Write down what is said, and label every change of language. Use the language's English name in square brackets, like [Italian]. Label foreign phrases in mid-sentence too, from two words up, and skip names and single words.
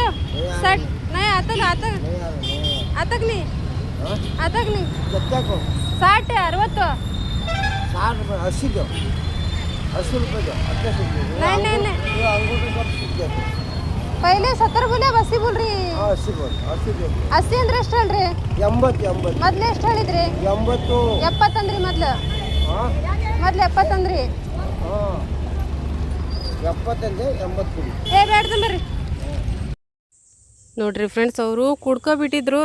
[Hindi] 60 नहीं आता लो, आता आता नहीं, आता नहीं। कितना को 60 है 60 60 रुपये 80 दो, 80 रुपये दो। नहीं नहीं नहीं, अंगूठी सब सीख गए। पहले 70 बोले, अब 80 बोल रही। 80 बोल 80 दे [Kannada] 80 ಅಂದ್ರೆ ಎಷ್ಟು ಹೇಳ್ರಿ? 80 ಮೊದಲು ಎಷ್ಟು ಹೇಳಿದ್ರಿ? 80 70 ಅಂದ್ರಿ ಮೊದಲು. ಹಾಂ ಮೊದಲು 70 ಅಂದ್ರಿ. ಹಾಂ 70 ಅಂದೆ 80 ಕೊಡಿ. ಬೇಡ್ದು ಬರ್ರಿ. ನೋಡ್ರಿ ಫ್ರೆಂಡ್ಸ್, ಅವರು ಕುಡ್ಕೊಬಿಟ್ಟಿದ್ರು.